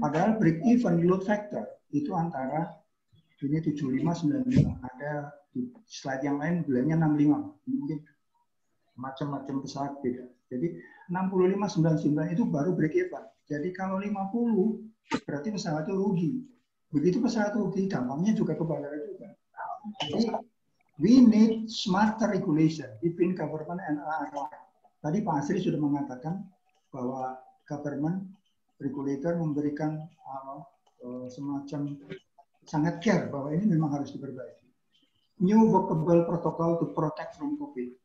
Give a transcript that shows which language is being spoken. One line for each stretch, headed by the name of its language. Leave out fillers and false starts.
Indonesian: Padahal break even load factor itu antara ini 75-95. Ada di slide yang lain bilangnya 65. Mungkin macam-macam pesawat beda. Jadi 65-99 itu baru break even. Jadi kalau 50 berarti pesawat itu rugi. Begitu pesawat rugi, dampaknya juga ke bandara juga. Jadi
English: we need smarter regulation between government and airline.
Indonesian: Tadi Pak Asri sudah mengatakan bahwa government regulator memberikan semacam sangat care bahwa ini memang harus diperbaiki.
English: New workable protocol to protect from COVID.